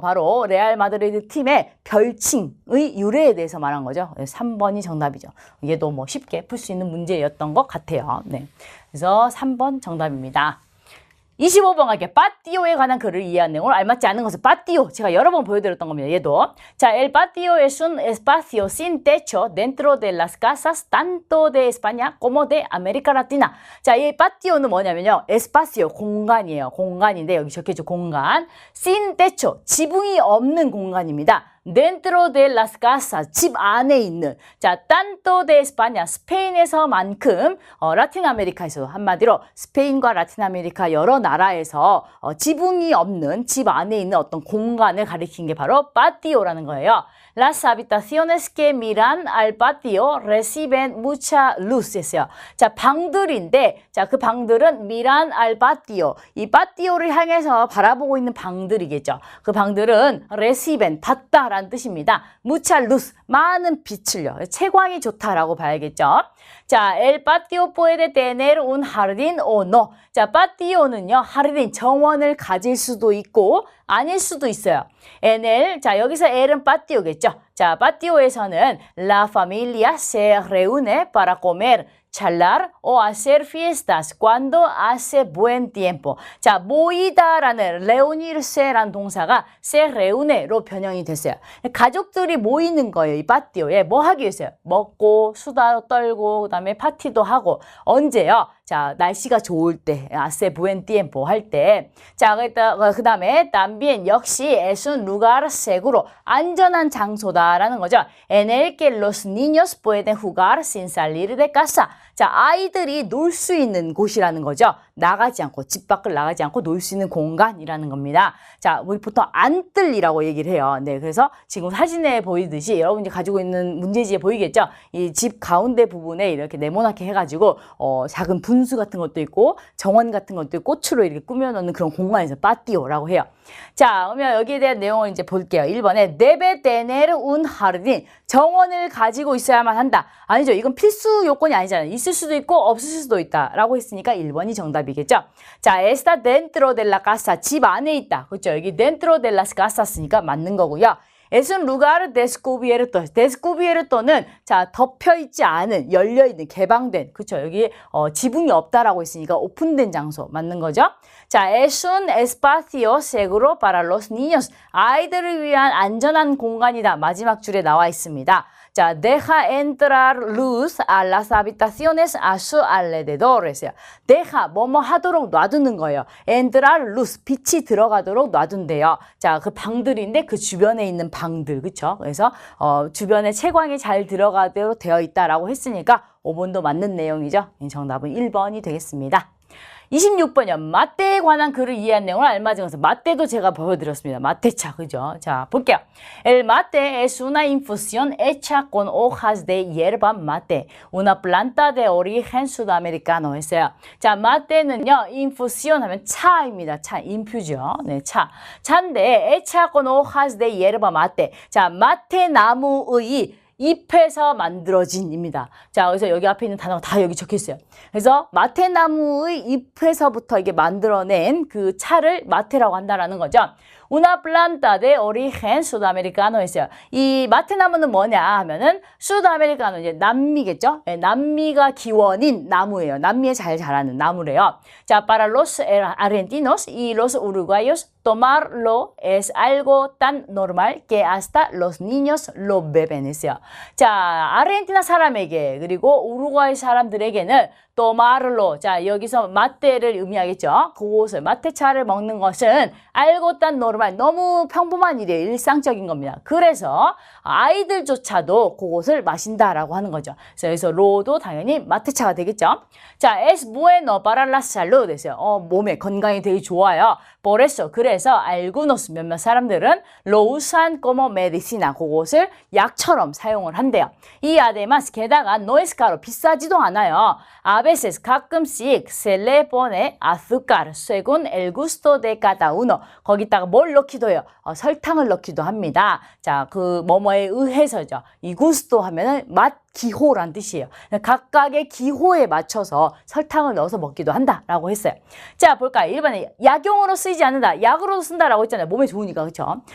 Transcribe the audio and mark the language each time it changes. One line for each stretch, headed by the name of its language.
Korean: 바로 레알 마드리드 팀의 별칭의 유래에 대해서 말한 거죠. 3번이 정답이죠. 얘도 뭐 쉽게 풀 수 있는 문제였던 것 같아요. 네. 그래서 3번 정답입니다. 25번 갈게요. patio에 관한 글을 이해한 내용을 알맞지 않은 것은 patio. 제가 여러 번 보여드렸던 겁니다. 얘도.
Spanish: 자, el patio es un espacio sin techo dentro de las casas tanto de España como de América Latina.
Korean: 자, 이 patio는 뭐냐면요. espacio, 공간이에요. 공간인데 여기 적혀있죠. 공간.
Spanish: sin techo,
Korean: 지붕이 없는 공간입니다.
Spanish: dentro de las casas,
Korean: 집 안에 있는. 자,
Spanish: tanto de España,
Korean: 스페인에서만큼 라틴 아메리카에서도 한마디로 스페인과 라틴 아메리카 여러 나라에서 지붕이 없는 집 안에 있는 어떤 공간을 가리킨 게 바로 patio라는 거예요.
Spanish: Las habitaciones que miran al patio reciben mucha luz
Korean: 했어요. 자, 방들인데, 자, 그 방들은
Spanish: miran al patio.
Korean: 이 patio를 향해서 바라보고 있는 방들이겠죠. 그 방들은 reciben, 받다라는 뜻입니다.
Spanish: mucha luz,
Korean: 많은 빛을요. 채광이 좋다라고 봐야겠죠.
Spanish: 자, el patio puede tener un jardín o no.
Korean: 자, patio는요, jardín, 정원을 가질 수도 있고, 아닐 수도 있어요.
Spanish: En el,
Korean: 자, 여기서 el은 patio겠죠.
Spanish: 자,
Korean: patio에서는
Spanish: la familia se reúne para comer, charlar o hacer fiestas cuando hace buen tiempo.
Korean: 자, 모이다라는 reunirse라는 동사가
Spanish: se reúne
Korean: 로 변형이 됐어요. 가족들이 모이는 거예요. 이 파티오에 뭐 하기 위해서요? 먹고 수다 떨고 그다음에 파티도 하고. 언제요? 자, 날씨가 좋을 때,
Spanish: hace buen tiempo
Korean: 할 때. 자, 그다음에
Spanish: también
Korean: 역시
Spanish: es un lugar seguro,
Korean: 안전한 장소다라는 거죠.
Spanish: En el que los niños pueden jugar sin salir de casa. 자,
Korean: 아이들이 놀 수 있는 곳이라는 거죠. 나가지 않고 집 밖을 나가지 않고 놀 수 있는 공간이라는 겁니다. 자, 우리 보통 안뜰이라고 얘기를 해요. 네, 그래서 지금 사진에 보이듯이 여러분이 가지고 있는 문제지에 보이겠죠? 이 집 가운데 부분에 이렇게 네모나게 해가지고 작은 분수 같은 것도 있고 정원 같은 것도 있고 꽃으로 이렇게 꾸며놓는 그런 공간에서 파티오라고 해요. 자, 그러면 여기에 대한 내용을 이제 볼게요. 1번에
Spanish: debe tener un jardín.
Korean: 정원을 가지고 있어야만 한다. 아니죠. 이건 필수 요건이 아니잖아요. 있을 수도 있고 없을 수도 있다라고 했으니까 1번이 정답이겠죠.
Spanish: 자, está dentro de la casa.
Korean: 집 안에 있다. 그렇죠. 여기
Spanish: dentro de las casas
Korean: 니까 맞는 거고요.
Spanish: Es un lugar descubierto.
Korean: descubierto는 자, 덮여 있지 않은, 열려 있는, 개방된. 그렇죠. 여기 지붕이 없다라고 했으니까 오픈된 장소 맞는 거죠.
Spanish: 자, es un espacio seguro para los niños.
Korean: 아이들을 위한 안전한 공간이다. 마지막 줄에 나와 있습니다.
Spanish: 자, deja entrar luz a las habitaciones a su alrededor.
Korean: 했어요. deja, 뭐뭐 하도록 놔두는 거예요.
Spanish: entrar luz,
Korean: 빛이 들어가도록 놔둔대요. 자, 그 방들인데 그 주변에 있는 방들, 그쵸? 그래서, 주변에 채광이 잘 들어가도록 되어 있다라고 했으니까 5번도 맞는 내용이죠. 정답은 1번이 되겠습니다. 26번이요. 마떼에 관한 글을 이해한 내용을 알맞은 마떼도 제가 보여드렸습니다. 마떼차, 그죠? 자, 볼게요.
Spanish: El mate es una infusión hecha con hojas de hierba mate, una planta de origen sudamericano
Korean: 했어요. 자, 마떼는요, infusión 하면 차입니다. 차, 인퓨죠. 네, 차. 차인데,
Spanish: hecha con hojas de hierba mate.
Korean: 자, 마테 나무의 잎에서 만들어진입니다. 자, 그래서 여기 앞에 있는 단어가 다 여기 적혀 있어요. 그래서 마테나무의 잎에서부터 이게 만들어낸 그 차를 마테라고 한다라는 거죠.
Spanish: Una planta de origen sudamericano
Korean: 했어요. 이 마테나무는 뭐냐 하면은 수다메리카노 이제 남미겠죠? 네, 남미가 기원인 나무예요. 남미에 잘 자라는 나무래요.
Spanish: 자, para los argentinos y los uruguayos tomarlo es algo tan normal que hasta los niños lo beben
Korean: 했어요. 자, 아르헨티나 사람에게 그리고 우루과이 사람들에게는 tomarlo. 자, 여기서 마테를 의미하겠죠. 그것을 마테차를 먹는 것은
Spanish: algo tan normal.
Korean: 너무 평범한 일이에요. 일상적인 겁니다. 그래서 아이들조차도 그것을 마신다라고 하는 거죠. 그래서 여기서 로도 당연히 마테차가 되겠죠.
Spanish: 자, es bueno para la salud
Korean: 했어요. 몸에 건강이 되게 좋아요.
Spanish: por eso
Korean: 그래서
Spanish: algunos
Korean: 몇몇 사람들은
Spanish: lo usan como medicina.
Korean: 그것을 약처럼 사용을 한대요.
Spanish: y además
Korean: 게다가
Spanish: no es caro.
Korean: 비싸지도 않아요.
Spanish: A veces
Korean: 가끔씩
Spanish: se le pone azúcar según el gusto de cada uno.
Korean: 거기다가 뭘 넣기도 해요. 설탕을 넣기도 합니다. 자, 그 뭐뭐에 의해서죠. 이 gusto 하면은 맛 기호란 뜻이에요. 각각의 기호에 맞춰서 설탕을 넣어서 먹기도 한다라고 했어요. 자, 볼까요? 1번에 약용으로 쓰이지 않는다. 약으로도 쓴다라고 했잖아요. 몸에 좋으니까, 그렇죠?